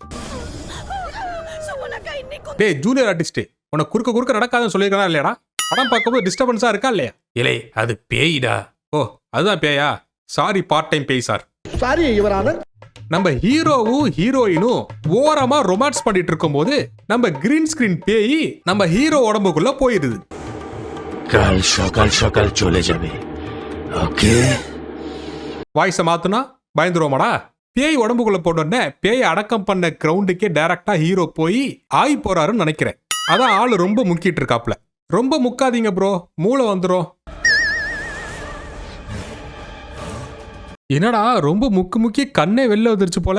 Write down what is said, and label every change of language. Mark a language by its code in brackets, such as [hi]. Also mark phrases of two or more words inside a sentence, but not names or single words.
[ta] டேய் ஜூனியர் ஆர்டிஸ்ட், உனக்கு குறுக்க நடக்காதுன்னு சொல்லியிருக்கா இல்லையாடா? படம் பார்க்கும்போது டிஸ்டர்பன்ஸா இருக்கா இல்லையா? இல்லை அது பேய்டா. ஓ அதுதான் பேயா? [en] sorry part time [ta] பேய் சார். [en] sorry your honour. [ta] நம்ம ஹீரோவும் ஹீரோயினும் ஓரமா ரொமான்ஸ் பண்ணிட்டு இருக்கும்போது நம்ம [en] green screen [ta] பேய் நம்ம ஹீரோ உடம்புக்குள்ள போயிருது. [bn] কাল সকাল সকাল চলে যাবে, ওকে? [ta] வாய்ஸை மாத்துனா பயந்துருவோமாடா? பேய் உடம்புக்குள்ள போட்டோன்னே பேய் அடக்கம் பண்ண கிரவுண்டுக்கே டைரக்டா ஹீரோ போய் ஆகி போறாருன்னு நினைக்கிறேன். அதான் ஆளு ரொம்ப முக்கிட்டு இருக்காப்ல. ரொம்ப முக்காதீங்க ப்ரோ, மூளை வந்துடும். என்னடா ரொம்ப முக்கி கண்ணே வெளில வந்துருச்சு போல.